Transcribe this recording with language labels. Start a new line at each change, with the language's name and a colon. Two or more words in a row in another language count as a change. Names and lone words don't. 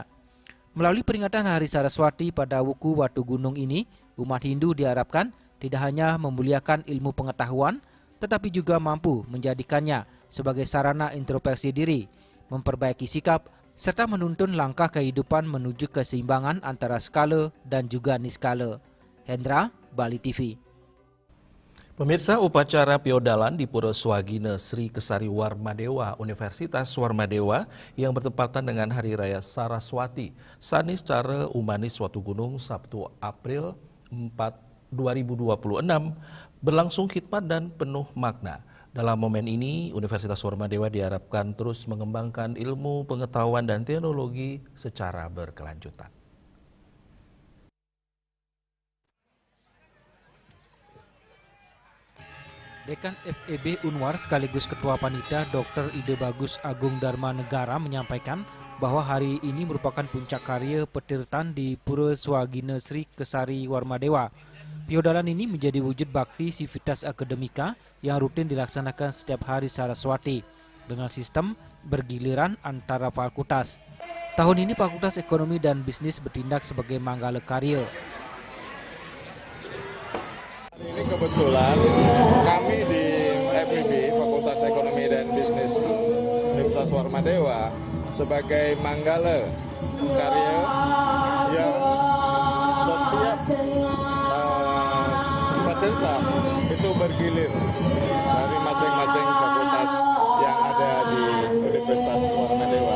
Indonesian: Melalui peringatan Hari Saraswati pada Wuku Watu Gunung ini, umat Hindu diharapkan tidak hanya memuliakan ilmu pengetahuan, tetapi juga mampu menjadikannya sebagai sarana introspeksi diri, memperbaiki sikap, serta menuntun langkah kehidupan menuju keseimbangan antara skala dan juga niskala. Hendra, Bali TV. Pemirsa, upacara piodalan di Pura Swagina Sri Kesari Warmadewa Universitas Warmadewa yang bertepatan dengan Hari Raya Saraswati sani secara Umanis Watu Gunung Sabtu April 4, 2026 berlangsung khidmat dan penuh makna. Dalam momen ini, Universitas Warmadewa diharapkan terus mengembangkan ilmu, pengetahuan, dan teknologi secara berkelanjutan. Dekan FEB Unwar sekaligus Ketua Panitia Dr. Ide Bagus Agung Dharma Negara menyampaikan bahwa hari ini merupakan puncak karya petirtan di Pura Swagina Sri Kesari Warmadewa. Piodalan ini menjadi wujud bakti Civitas Akademika yang rutin dilaksanakan setiap hari Saraswati dengan sistem bergiliran antara fakultas. Tahun ini Fakultas Ekonomi dan Bisnis bertindak sebagai manggala karya. Ini kebetulan kami di FEB, Fakultas Ekonomi dan Bisnis Universitas Warmadewa, sebagai manggala karya yang setiap petirtan itu bergilir dari masing-masing fakultas yang ada di Universitas Warmadewa.